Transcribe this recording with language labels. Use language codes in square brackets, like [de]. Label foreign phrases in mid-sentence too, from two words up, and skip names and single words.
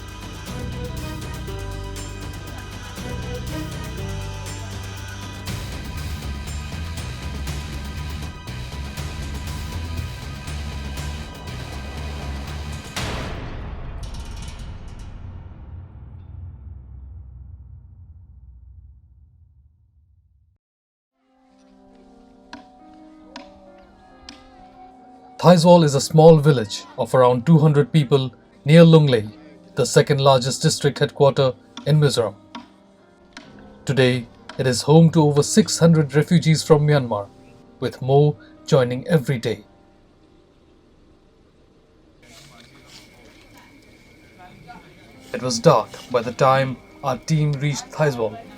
[en] Thaiswal is a small village of around 200 people near Lunglei, the second largest district headquarter in Mizoram. Today, it is home to over 600 refugees from Myanmar, with more joining every day. It was dark by the time our team reached Thaiswal.